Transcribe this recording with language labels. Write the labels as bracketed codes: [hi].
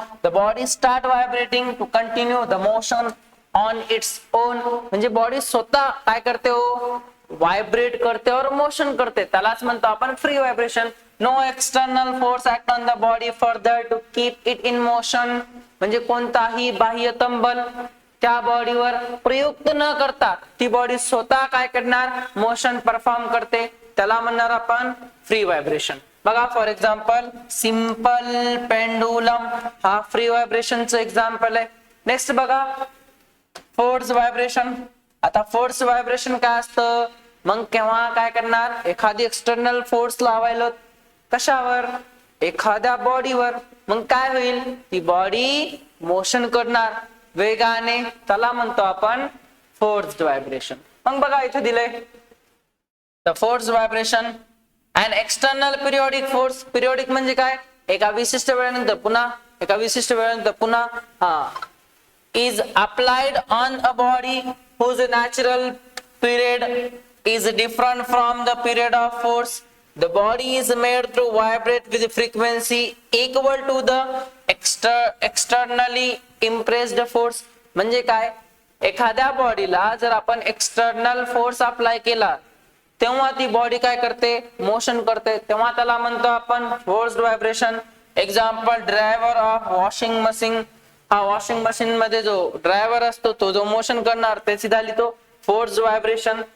[en] The body start vibrating to continue the motion on its own. [mr] म्हणजे body स्वतः काय करते हो, व्हायब्रेट करते और मोशन करते. त्यालाच म्हणतो आपण free vibration. [en] No external force act on the body further to keep it in motion. [mr] म्हणजे कोणताही बाह्यतम बल त्या बॉडीवर प्रयुक्त न करता ती बॉडी स्वतः काय करणार, मोशन परफॉर्म करते. त्याला म्हणणार आपण फ्री व्हायब्रेशन. बघा फॉर एक्झाम्पल सिंपल पेंडुलम हा फ्री व्हायब्रेशनचं एक्झाम्पल आहे. नेक्स्ट बघा फोर्स व्हायब्रेशन. आता फोर्स व्हायब्रेशन काय असतं, मग केव्हा काय करणार, एखादी एक्सटर्नल फोर्स लावायला कशावर, एखाद्या बॉडीवर. मग काय होईल, ती बॉडी मोशन करणार वेगाने. त्याला म्हणतो आपण फोर्स्ड व्हायब्रेशन. मग बघा इथे दिलंय [en] The force vibration and external periodic force. [mr] Periodic म्हणजे काय, एका विशिष्ट वेळेनंतर पुन्हा, [en] एका विशिष्ट वेळेनंतर पुन्हा is applied on a body whose natural period is different from the period of force. The body is made to vibrate with frequency equal to the externally impressed force. [mr] म्हणजे काय, एखाद्या बॉडीला जर आपण एक्सटर्नल फोर्स अप्लाय केला तेव्हा ती body काय करते, मोशन करते. तेव्हा त्याला म्हणतो आपण forced vibration. [en] Example driver of washing machine. [mr] Washing machine मध्ये जो ड्रायव्हर असतो तो जो मोशन करणार त्याची झाली तो फोर्स्ड व्हायब्रेशन.